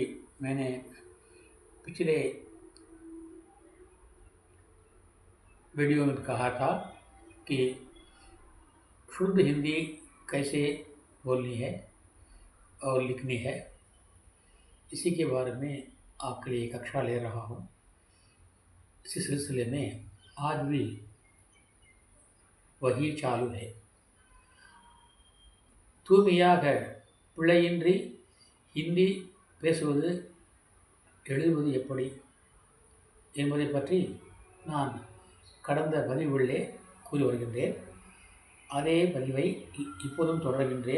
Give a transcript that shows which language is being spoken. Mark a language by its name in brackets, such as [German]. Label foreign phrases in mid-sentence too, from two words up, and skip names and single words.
[Hindi] मैंने पिछले वीडियो में कहा था कि शुद्ध हिंदी कैसे बोलनी है और लिखनी है. इसी के बारे में आपके लिए कक्षा ले रहा हूँ. इसी सिलसिले में आज भी वही चालू है. [Tamil] தூய்மையாக பிழையின்றி ஹிந்தி பேசுவது எழுதுவது எப்படி என்பதை பற்றி நான் கடந்த பதிவுகளிலே கூறி வருகின்றேன். அதே பதிவை இப்போதும் தொடர்கின்றேன்.